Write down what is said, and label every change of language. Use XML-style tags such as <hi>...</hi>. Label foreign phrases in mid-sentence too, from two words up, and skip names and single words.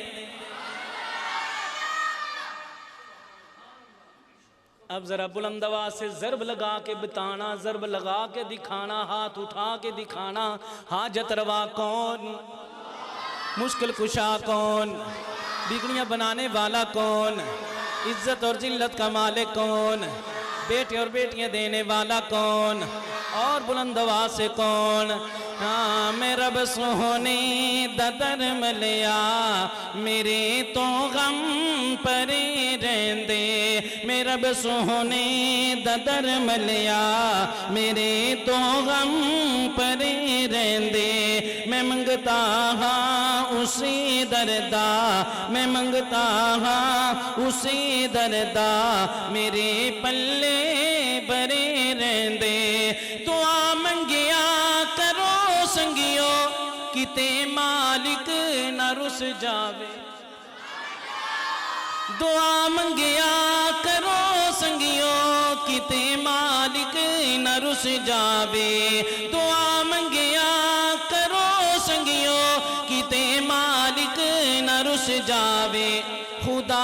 <ur>اب ذرا بلند آواز سے ضرب لگا کے بتانا ضرب لگا کے دکھانا ہاتھ اٹھا کے دکھانا حاجت روا کون مشکل کشا کون بگڑیاں بنانے والا کون عزت اور ذلت کا مالک کون بیٹے اور بیٹیاں دینے والا کون اور بلند آواز سے کون ہاں</ur> <pa>میں رب سوہنے دا در ملیا میرے تو غم پرے رہندے میں رب سوہنے دا در ملیا میرے تو غم پرے رہندے میں منگتا ہاں اسی دردا میں منگتا ہاں اسی دردا میرے پلے برے رہندے دعا منگیا کرو سنگیو کتے مالک نہ رس جاوے دعا منگیا کرو سنگیو کتے مالک نہ رس جاوے دعا منگیا کرو سنگیو کتے مالک نہ رس جاوے خدا</pa>